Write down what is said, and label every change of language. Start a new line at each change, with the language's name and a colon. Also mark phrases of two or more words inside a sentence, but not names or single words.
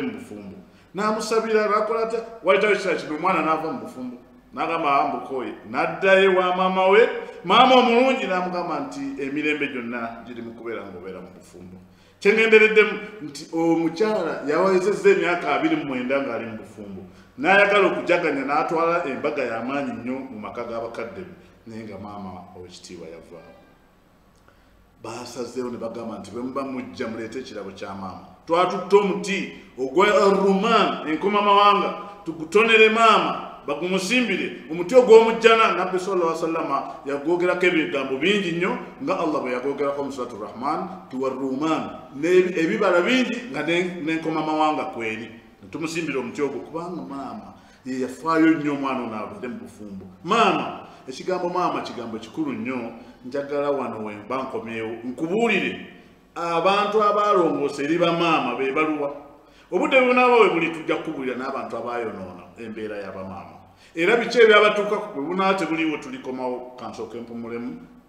Ganda: mu bufumbo n'amusabira nakola ate wayitawo ekiseera kino omwana n'ava mu bufumbo n'agamba ambukoye n'addayo wa maama omulungi n'amugamba nti emirembe gyonna giri mu kubeera ng'obeera mu bufumbo kyengendereddemu nti omukyala yawezezza emyaka 29 ng'ali mu bufumbo n'ayagala okujaganya n'atwala embaga y'amaanyi nnyo mu maka g'abakadde be naye nga maama ow'ekitiibwa yavaawo basazeewo ne bagamba nti bwe muba mujja muleete ekirabo kya maama twatutte omuti ogwa ruman enkomamawanga tugutonere maama bagumusimbire omuti ogw'omujjana nabbi
Arabic: صلى الله عليه وسلم
Ganda: yagwogerako ebigambo bingi nnyo nga Allah bwe yagwogerako mu suratu rahman tuwa ruman ebibala bingi nga n'enkomamawanga kweri tumusimbire omuti ogwo kubanga maama ye yafaayo nnyo omwana ono abeere mu bufumbo maama ekigambo maama kigambo kikulu nnyo njagala wano wemba nkomyewo nkubuulire abantu abalongoosa eri bamaama be baluwa obudde bunaaba we buli tujja kukubuulira n'abantu abayonoona embeera y'abamaama era biki ebyabatuukako bwe bunaaba tebuliiwo tulikomawo kansooka empumulemu nga njagala nkomewo n'ebirungi eby'abantu abayisa obulungi bamaama.